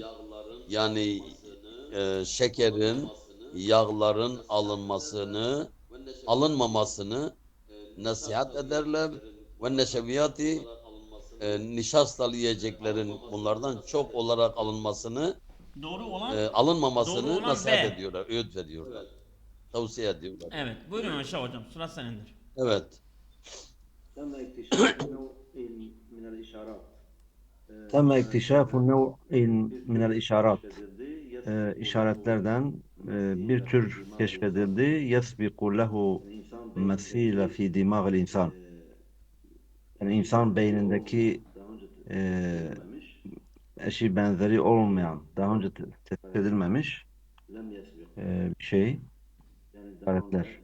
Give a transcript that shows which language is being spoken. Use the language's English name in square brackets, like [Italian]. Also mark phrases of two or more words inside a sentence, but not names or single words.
[Turkish] Yani şekerin, yağların alınmamasını nasihat ederler ve neşeviyati nişastalı yiyeceklerin bunlardan çok olarak Doğru olan doğru alınmamasını olan nasihat B. ediyorlar, öğüt veriyorlar, tavsiye ediyorlar. Evet. Buyurun Aşağı hocam. Sıra senindir. Evet. [Arabic] تم اكتشاف نوع من الإشارات تم اكتشاف نوع من الإشارات [Turkish] işaretlerden bir tür keşfedildi. [Arabic] يسبق له مثيل في دماغ الإنسان. [Turkish] Yani insan beynindeki eşi benzeri olmayan, daha önce tespit edilmemiş bir şey, işaretler.